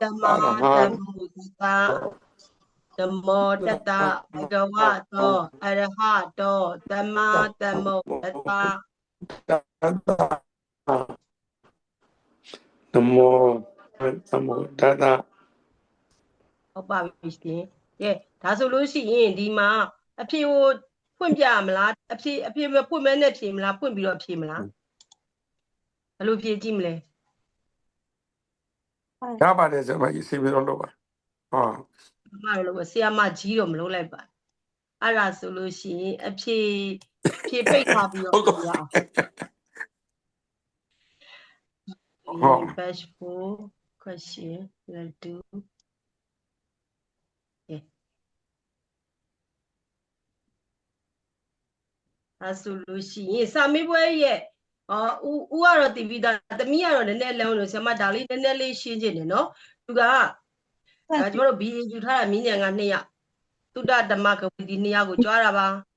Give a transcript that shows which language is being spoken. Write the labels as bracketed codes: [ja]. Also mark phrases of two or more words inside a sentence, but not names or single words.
[pi] Namo tata Bhagavato Arahato Sama Namo tata Namo Namo Tata [my] ဟုတ်ပါပြီရှင်ကဲဒါဆိုလို့ရှိရင်ဒီမှာအဖြေကိုဖွင့်ပြမလားအဖြေဖွင့်မဲနဲ့ဖြေမလားဖွင့်ပြီးတော့ဖြေမလားဘယ်လိုဖြေကြည့်မလဲ ရပါတယ်ဆိုမှအစီအစဉ်လုပ်ပါဟော မမလို့ဆရာမကြီးတော့မလုပ်လိုက်ပါအဲ့ဒါဆိုလို့ရှိရင်အဖြေပိတ်ထားပြီးတော့ပြရ အောင် [en] batch 4 question let's do [my] အဲ့ဆိုလို့ရှိရင်စာမေးပွဲရဲ့ဦးကတော့တည်ပြီးသားသမီးကတော့နည်းနည်းလောင်းလို့ဆရာမဒါလေးနည်းနည်းလေးရှင်းချင်တယ်နော်သူကကျွန်တော်တို့ BA ယူထားတာမြင်းညံက2ယောက်သုတဓမ္မကဝီဒီ2ယောက်ကိုကြွားတာပါ